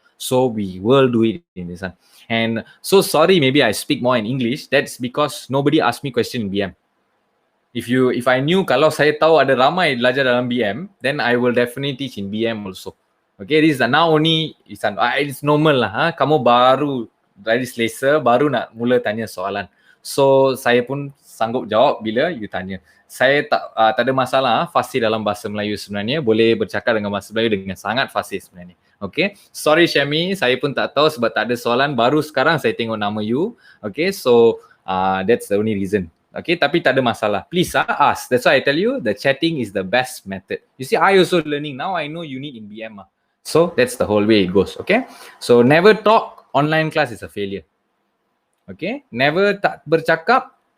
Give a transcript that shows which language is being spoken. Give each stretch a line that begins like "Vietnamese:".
English: So we will do it in this one. And so sorry, maybe I speak more in English. That's because nobody asked me question in BM. If I knew
Malay: kalau saya tahu ada ramai belajar dalam BM,
English: then I will definitely teach in BM also. Okay, this is now only it's normal lah.
Malay: Kamu baru dari selesa, baru nak mula tanya soalan. So saya pun sanggup jawab bila you tanya. Saya tak ada masalah fasih dalam bahasa Melayu sebenarnya. Boleh bercakap dengan bahasa Melayu dengan sangat fasih sebenarnya. Okay, sorry Syami, saya pun tak tahu sebab tak ada soalan. Baru sekarang saya tengok nama you.
English: Okay, so that's the only reason. Okay,
Malay: tapi tak ada masalah.
English: Please ask. That's why I tell you the chatting is the best method. You see, I also learning. Now I know you need in BM. So that's the whole way it goes. Okay, so never talk. Online class is a failure. Okay, never
Malay: tak bercakap.